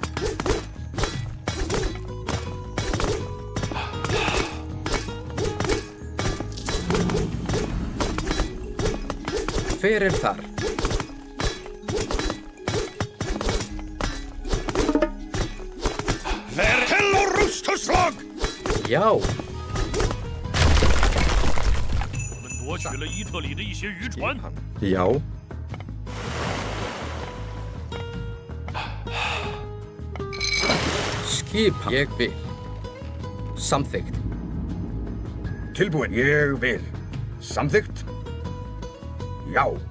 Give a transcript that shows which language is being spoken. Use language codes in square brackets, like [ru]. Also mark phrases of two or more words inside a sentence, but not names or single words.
[is] Hver þar? Hver til og rustuslag! Já. [zh] 我们夺取了伊特里的一些渔船。 [is] Já. Skipan. Ég vil. Samþykkt. Tilbúinn. Ég vil. Samþykkt. Já.